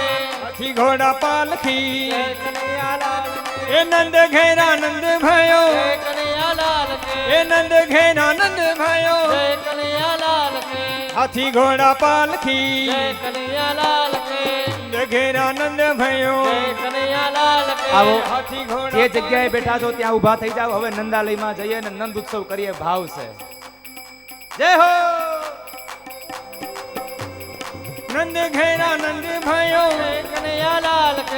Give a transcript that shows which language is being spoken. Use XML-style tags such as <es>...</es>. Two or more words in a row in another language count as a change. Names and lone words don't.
<hi>हाथी घोड़ा पालकी जय कन्हैया लाल के ए नंद घेरा नंद भयो जय कन्हैया लाल के ए नंद घेरा नंद भयो जय कन्हैया लाल के हाथी घोड़ा पालकी जय कन्हैया लाल के नंद घेरा नंद भयो जय कन्हैया लाल के</hi> <gu>આવો</gu> <hi>हाथी घोड़ा</hi> <gu>જે જગ્યાએ બેઠા છો ત્યાં ઊભા થઈ જાવ હવે નંદાલયમાં જઈએ અને નંદ ઉત્સવ કરીએ ભાવ છે જય હો</gu> <hi>नंद घेरा नंद भयो जय कन्हैया लाल के</hi>